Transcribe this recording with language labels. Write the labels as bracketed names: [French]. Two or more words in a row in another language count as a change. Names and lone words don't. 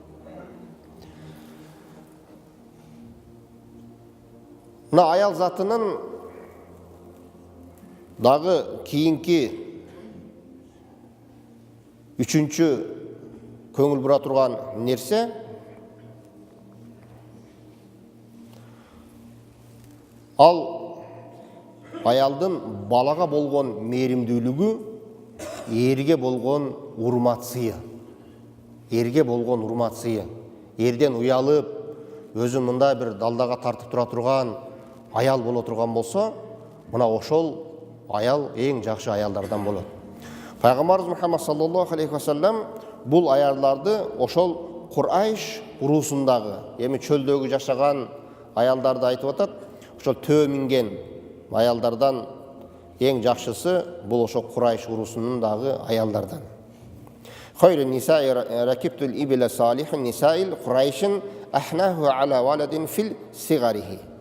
[Kyrgyz] Мына аял затынын дагы кийинки үчүнчү көңүл бура турган нерсе ал аялдын балага болгон мээримдүүлүгү, эрге болгон урматсыйы. Эрден уялып, өзүн мындай бир далдага тартып тура турган аял боло турган болсо, мына ошол аял эң жакшы аялдардан болот. Пайгамбарыбыз Мухаммад [Arabic] صلى الله عليه وسلم [Kyrgyz] бул аялдарды ошол Курайш урусундагы, эми чөлдөгү жашаган аялдарды айтып атат. Ошол төө минген аялдардан эң жакшысы бул ошол Курайш урусунундагы аялдардан. [Arabic] خير نساء ركبن الإبل صالح نساء قريش أحناه على ولد في صغره.